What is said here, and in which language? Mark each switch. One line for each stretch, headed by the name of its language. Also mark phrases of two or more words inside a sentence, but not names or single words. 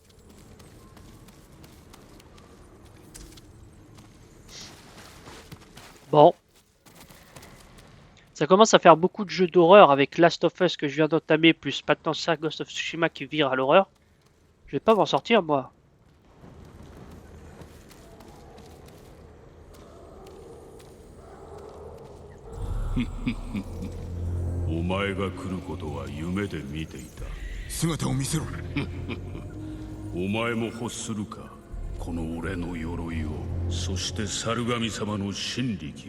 French: Bon. Ça commence à faire beaucoup de jeux d'horreur avec Last of Us que je viens d'entamer, plus maintenant ça, Ghost of Tsushima qui vire à l'horreur. Je vais pas m'en sortir moi.
Japanese: お前が来ることは夢で見ていた。姿を見せろ。お前も欲するか、この俺の鎧を、そして猿神様の神力を。